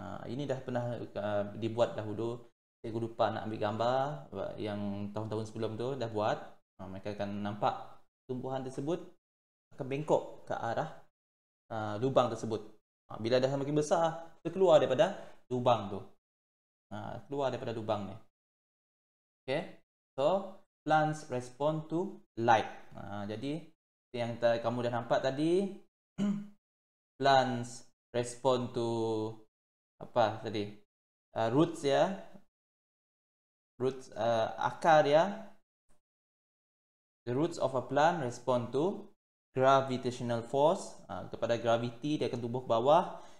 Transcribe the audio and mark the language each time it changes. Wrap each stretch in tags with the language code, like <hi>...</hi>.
<ms>Ini dah pernah dibuat dahulu. Saya lupa nak ambil gambar yang tahun-tahun sebelum tu dah buat. Mereka akan nampak tumbuhan tersebut akan bengkok ke arah lubang tersebut. Bila dah semakin besar, dia keluar daripada lubang tu. Keluar daripada lubang ni. Okay.</ms> <en>So, plants respond to light.</en> <ms>Jadi, yang kamu dah nampak tadi,</ms> <en>plants respond to</en> <ms>apa tadi? Roots ya. Roots, akar ya.</ms> <en>The roots of a plant respond to gravitational force.</en> <ms>Kepada gravity dia akan tumbuh ke bawah.</ms>